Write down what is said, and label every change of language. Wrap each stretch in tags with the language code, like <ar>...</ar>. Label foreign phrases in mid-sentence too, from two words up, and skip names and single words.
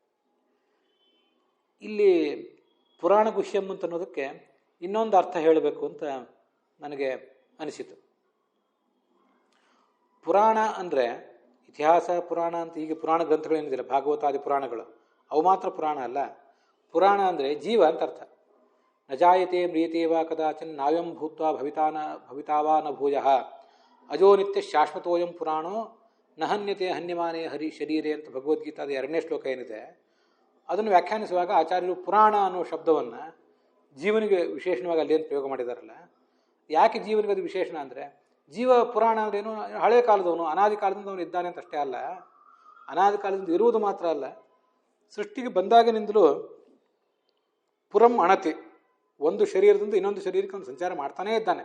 <kn>ಇಲ್ಲಿ</kn> <sa>ಪುರಾಣ ಗುಹ್ಯಂ</sa> <kn>ಅಂತ ಅನ್ನೋದಕ್ಕೆ ಇನ್ನೊಂದು ಅರ್ಥ ಹೇಳಬೇಕು ಅಂತ ನನಗೆ ಅನಿಸಿತು. ಪುರಾಣ ಅಂದರೆ ಇತಿಹಾಸ ಪುರಾಣ ಅಂತ ಹೀಗೆ ಪುರಾಣ ಗ್ರಂಥಗಳೇನಿದೆ, ಭಾಗವತಾದಿ ಪುರಾಣಗಳು, ಅವು ಮಾತ್ರ ಪುರಾಣ ಅಲ್ಲ. ಪುರಾಣ ಅಂದರೆ ಜೀವ ಅಂತ ಅರ್ಥ.</kn> <sa>ನ ಜಾಯತೆ ಮ್ರಿಯತೆ ವಾ ಕದಾಚನ್ ನಾವ್ಯಂ ಭೂತ್ವಾ ಭವಿತಾವಾ ನ ಭೂಯಃ ಅಜೋ ನಿತ್ಯ ಶಾಶ್ವತೋಯಂ ಪುರಾಣೋ ನ ಹನ್ಯತೆ ಹನ್ಯಮಾನೇ ಹರಿ ಶರೀರೆ</sa> <kn>ಅಂತ ಭಗವದ್ಗೀತಾದ 2ನೇ ಶ್ಲೋಕ ಏನಿದೆ, ಅದನ್ನು ವ್ಯಾಖ್ಯಾನಿಸುವಾಗ ಆಚಾರ್ಯರು ಪುರಾಣ ಅನ್ನೋ ಶಬ್ದವನ್ನು ಜೀವನಿಗೆ ವಿಶೇಷವಾಗಿ ಅಲ್ಲೇನು ಪ್ರಯೋಗ ಮಾಡಿದಾರಲ್ಲ. ಯಾಕೆ ಜೀವನಿಗೆ ಅದು ವಿಶೇಷಣ ಅಂದರೆ, ಜೀವ ಪುರಾಣ ಅಂದ್ರೇನು, ಹಳೆಯ ಕಾಲದವನು, ಅನಾದಿ ಕಾಲದಿಂದ ಅವನು ಇದ್ದಾನೆ ಅಂತ ಅಷ್ಟೇ ಅಲ್ಲ, ಅನಾದಿ ಕಾಲದಿಂದ ಇರುವುದು ಮಾತ್ರ ಅಲ್ಲ, ಸೃಷ್ಟಿಗೆ ಬಂದಾಗಿನಿಂದಲೂ</kn> <sa>ಪುರಂ ಅಣತಿ,</sa> <kn>ಒಂದು ಶರೀರದಿಂದ ಇನ್ನೊಂದು ಶರೀರಕ್ಕೆ ಅವನು ಸಂಚಾರ ಮಾಡ್ತಾನೇ ಇದ್ದಾನೆ.</kn>